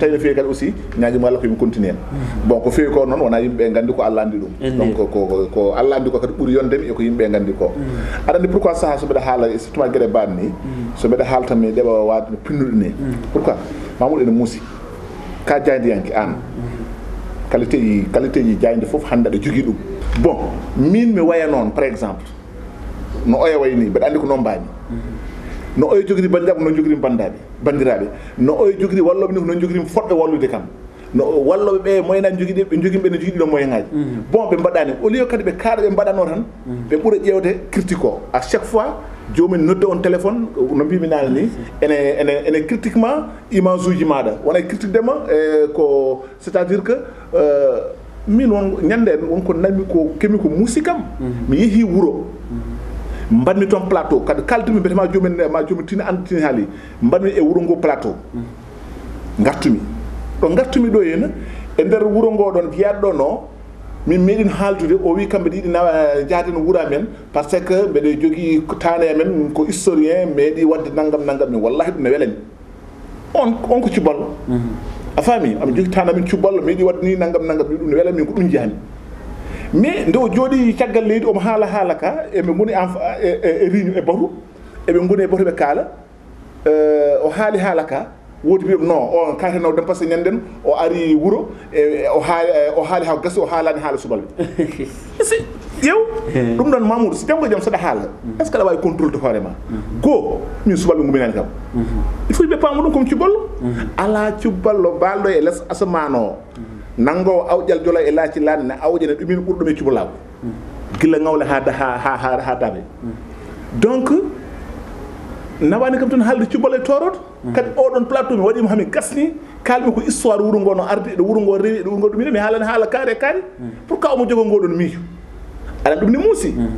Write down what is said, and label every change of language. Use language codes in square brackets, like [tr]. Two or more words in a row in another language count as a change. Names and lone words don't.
[ff] tawi no fewi kadi aussi ñaguima Allah koyemi continue hen bon ko fewi ko noon wona yimɓeɓe gandi ko Allah andi ɗum donc ko Allah andi ko kadi ɓuuri yondemi eko yimɓeɓe gandi ko aɗa andi pourquoi saha so mbeɗa haala surtout ma gueɗe mbaɗe ni so mbeɗa haala tan mi ɗeɓa wade no pinnuɗe ni pourquoi Mamoudou ene muusi ka jaydiyanke an qualité ji jayde foof hannde aɗa jogui ɗum bon min mi waya noon [fr] par exemple [ff] no oya way ni mbeɗa andi ko noon mbami no oya jogiri bandiraɓe noon jogiri bandiraɓe no oya jogiri walloɓe ni ko noon jogiri fodɓe wallude kam no walloɓe ɓe moyenaji joguiɗe ɓe joguiɓe ne jogui ɗiɗon moyen ngaji bon ɓe mbaɗani [fr] au lieu [ff] kadi ɓe kaaɗa ɓe mbaɗano tan ɓe ɓuura ƴewde critique o [fr] à chaque fois [ff] jomum nodde on téléphone no mbimi nane ni ene critiquement image uji maɗa wona critique dema ko [fr] c'est à dire que [ff] min won ñande en wonko nammi ko kemi ko muusi kam mi yeehi wuuro mbanmi toon plateau kadi kaldumi mbete ma jomum tina anditini haali mbanmi e wuuro ngo plateau gartumi ɗo gartumi ɗo henna e nder wuuro ngo ɗon jeyaɗo ɗo no min meeɗin haaldude o wi kamɓe ɗiɗi nawa jaaden wuura men [fr] par ce que [ff] mbeɗe jogui tane men ko historien meeɗi wadde naggam min wallahi ɗum ne welami on ko cuballo a faami ami jogui tane men cuballo meeɗi wadde ni naggam ɗum ne welami ko ɗum jahami mais nde o jooɗi caggal leydi omo haala ka eɓe goni e réunion e batu eɓe goni e batu ɓe kaala o haala ka woodi mbiɗum non o kaateno dem [fr] par ce que [ff] ñanden o ari wuuro o haali ha gasi o haalani haala subalɓe ƴew ɗum ɗon Mamoudou so janggo jaam saɗa haala [fr] est ce que [ff] aɗa wawi [fr] contrôle de [ff] hoorema goo min subalɓe guminani kam [fr] il faut [ff] yimɓe paama ɗum komi cuballo ala cuballo balɗo e less asamane o nanggowo awƴal jolo e laaci laade ne awƴa ne ɗumin ɓurɗum e cubalako gila ngawle ha daɓe donc nawani kam tan haalde cuballo e toroto kadi oɗon plateau mi waɗima hami gasni kalmi ko histoire wuuro ngo no ardi ɗo wuuro ngo rewi ɗo wuuro ngo ɗumine mi haalani haala kaari pourquoi omo jogo ngoɗon miijo aɗa ɗum ne muusi